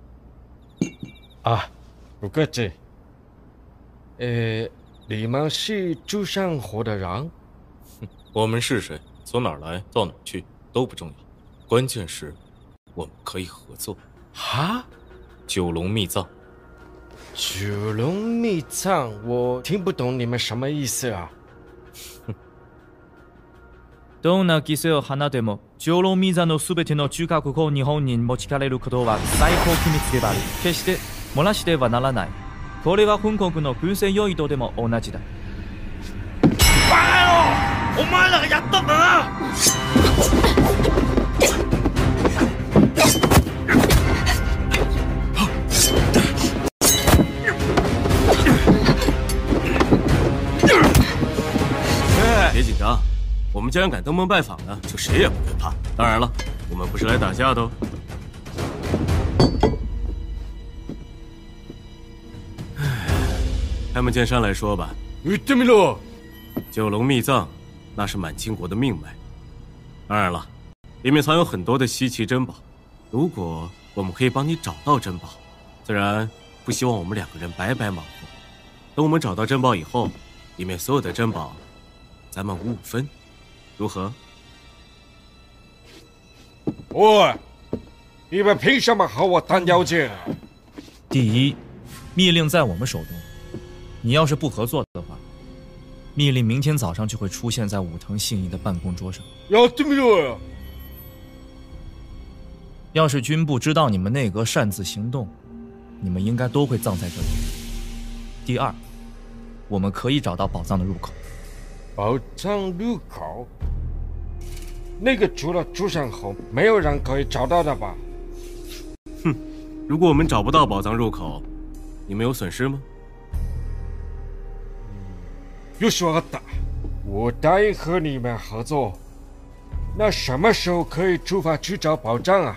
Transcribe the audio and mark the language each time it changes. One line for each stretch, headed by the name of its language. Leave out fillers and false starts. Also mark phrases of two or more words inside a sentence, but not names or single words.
Chinese: 啊，不客气。你们是朱山河的人？我们是谁，从哪儿来，到哪儿去都不重要，关键是我们可以合作。哈？九龙密藏。九龙密藏，我听不懂你们什么意思啊？
Japanese: どんな犠牲を放っても九龍密山のすべての中核を日本に持ち帰れることは最高機密である。決して漏らしてはならない。これは本国の軍船用意とでも同じだ。バカ野郎！お前らがやったんだな！
Chinese: 别紧张，我们既然敢登门拜访呢，就谁也不会怕。当然了，我们不是来打架的哦。开门见山来说吧，
Japanese: 言ってみろ。
Chinese: 九龙秘藏，那是满清国的命脉。当然了，里面藏有很多的稀奇珍宝。如果我们可以帮你找到珍宝，自然不希望我们2个人白白忙活。等我们找到珍宝以后，里面所有的珍宝，咱们5-5分，如何？喂，你们凭什么和我谈条件啊？第一，密令在我们手中，你要是不合作的话，密令明天早上就会出现在武藤信一的办公桌上。
Japanese: やってみろよ。
Chinese: 要是军部知道你们内阁擅自行动，你们应该都会葬在这里。第二，我们可以找到宝藏的入口。宝藏入口？那个除了朱山后，没有人可以找到的吧？哼，如果我们找不到宝藏入口，你们有损失吗？
Japanese: よし、わかった。
Chinese: 我答应和你们合作。那什么时候可以出发去找宝藏啊？